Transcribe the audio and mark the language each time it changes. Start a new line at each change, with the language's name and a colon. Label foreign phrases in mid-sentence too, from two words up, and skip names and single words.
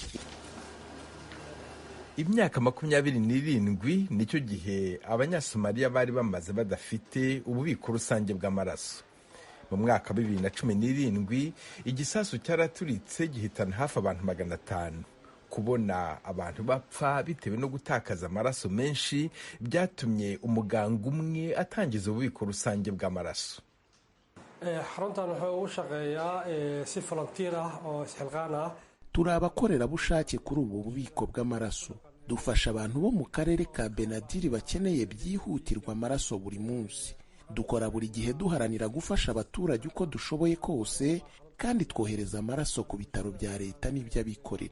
Kinyarwanda: Imyaka 27 nicyo gihe abanyasomaliya bari bamaze badafite ububiko rusange bw'amaraso. Mu mwaka wa 2017 igisasu cyaraturitse gihitana hafi abantu 500. Kubona abantu bapfa bitewe no gutakaza amaraso menshi byatumye umuganga umwe atangiza ububiko rusange bw'amaraso.
Somali: xaruntan wuxuu u shaqeeyaa si volunteer ah oo isxilqaan ah.
Kinyarwanda: Turi abakorerabushake kuri ubu bubiko bw'amaraso. dufasha abantu bo mu karere ka Benadiri bakeneye byihutirwa amaraso buri munsi. Dukora buri gihe duharanira gufasha abaturage uko dushoboye kose, kandi twohereza amaraso ku bitaro bya leta n'iby'abikorera.